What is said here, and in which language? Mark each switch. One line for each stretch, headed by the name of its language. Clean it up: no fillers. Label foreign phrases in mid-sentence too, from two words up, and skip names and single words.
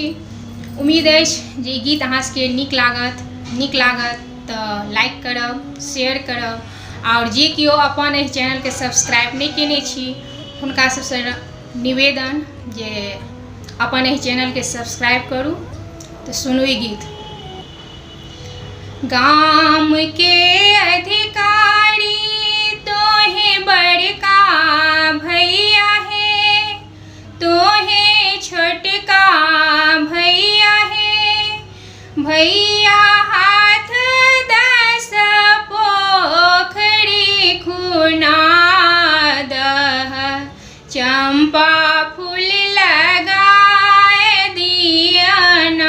Maithili: उम्मीद अछि जे गीत अहाँ सबके नीक लागत तऽ लाइक करब, शेयर करब और जे केओ अपन एहि चैनल के सब्सक्राइब नहीं केने छी हुनका सबसे निवेदन जे अपन एहि चैनल के सब्सक्राइब करू। तो सुनू ई गीत। गाम के अधिकारी तोहे बड़का भैया है, तोहे छोटका भैया है। भैया हाथ 10 पोखरी खुना दह, चंपा फूल लगाए दियना।